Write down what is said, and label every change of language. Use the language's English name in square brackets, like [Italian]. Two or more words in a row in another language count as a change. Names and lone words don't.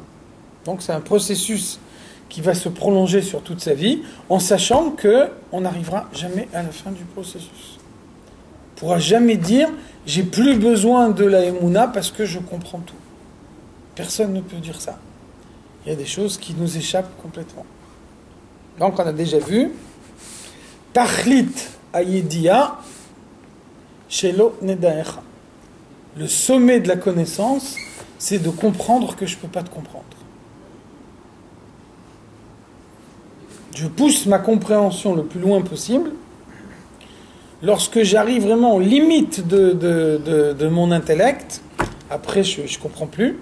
[French] Donc c'est un processus qui va se prolonger sur toute sa vie, en sachant qu'on n'arrivera jamais à la fin du processus. On ne pourra jamais dire « j'ai plus besoin de la Emouna parce que je comprends tout ». Personne ne peut dire ça. Il y a des choses qui nous échappent complètement. Donc on a déjà vu « [Hebrew] תכלית הידיעה שלא נדעך ». [French] Le sommet de la connaissance, c'est de comprendre que je ne peux pas te comprendre. Je pousse ma compréhension le plus loin possible. Lorsque j'arrive vraiment aux limites de mon intellect, après je ne comprends plus.